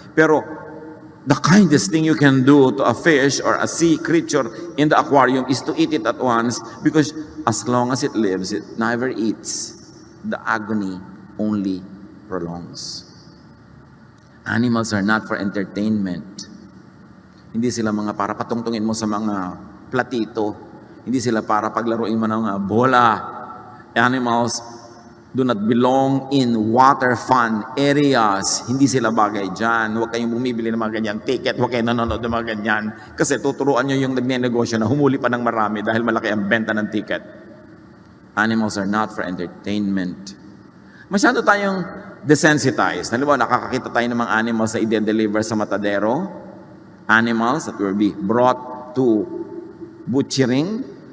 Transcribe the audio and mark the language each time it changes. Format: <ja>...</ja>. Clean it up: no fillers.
<en>Pero the kindest thing you can do to a fish or a sea creature in the aquarium is to eat it at once because as long as it lives, it never eats. The agony only prolongs. Animals are not for entertainment.</en> <tl>Hindi sila mga para patungtungin mo sa mga platito. Hindi sila para paglaruin mo ng bola.</tl> <en>Animals do not belong in water fun areas.</en> <tl>Hindi sila bagay dyan. Huwag kayong bumibili ng mga ganyang ticket. Huwag kayong nanonood ng mga ganyan. Kasi tuturuan nyo yung nagnenegosyo na humuli pa ng marami dahil malaki ang benta ng ticket.</tl> <en>Animals are not for entertainment.</en> <tl>Masyado tayong desensitized. Halimbawa, nakakakita tayo ng mga animals na i-deliver sa matadero.</tl> <en>Animals that will be brought to butchering.</en>